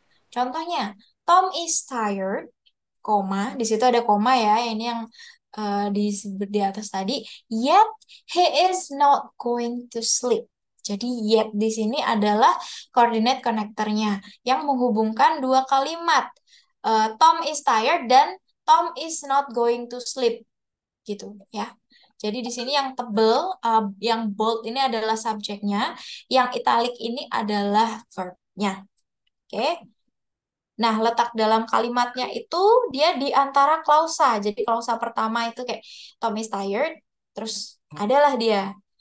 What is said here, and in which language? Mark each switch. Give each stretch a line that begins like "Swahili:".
Indonesian: Contohnya,
English: Tom is tired,
Indonesian: koma, di situ ada koma ya, ini yang disebut di atas tadi,
English: yet he is not going to sleep.
Indonesian: Jadi yet di sini adalah koordinat konektornya yang menghubungkan 2 kalimat.
English: Tom is tired dan Tom is not going to sleep
Indonesian: gitu ya. Jadi di sini yang tebel, yang bold ini adalah subjeknya, yang italic ini adalah verbnya. Oke. Nah, letak dalam kalimatnya itu dia di antara klausa. Jadi klausa pertama itu kayak
English: Tom is tired,
Indonesian: terus adalah dia.